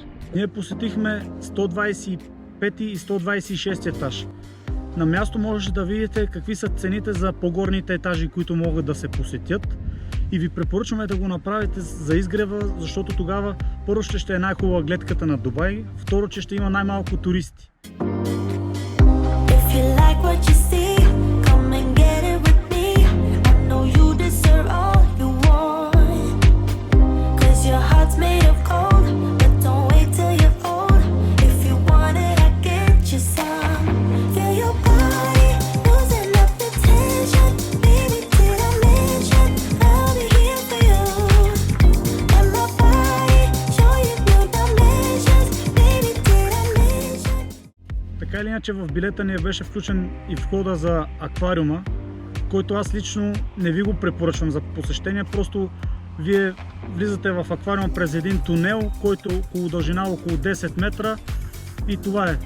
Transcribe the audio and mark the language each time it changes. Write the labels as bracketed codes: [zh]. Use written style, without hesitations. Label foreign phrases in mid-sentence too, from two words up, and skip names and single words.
[bg] Ние посетихме 125 и 126 етаж. На място можете да видите какви са цените за по-горните етажи, които могат да се посетят. И ви препоръчваме да го направите за изгрева, защото тогава първо ще е най-хубава гледката на Дубай, второ, че ще има най-малко туристи. [en] If you like what you see, come and get it with me. I know you deserve all you want, 'cause your heart's made of gold. But don't wait till you're old. If you want it, I get you some. Feel your body losing up the tension. Baby, did I mention I'll be here for you? And my body show you new dimensions. Baby, did I mention? [bg] Така или иначе в билета ни беше включен и входа за аквариума, който аз лично не ви го препоръчвам за посещение. Просто вие влизате в аквариума през един тунел, който около дължина около 10 метра и това е.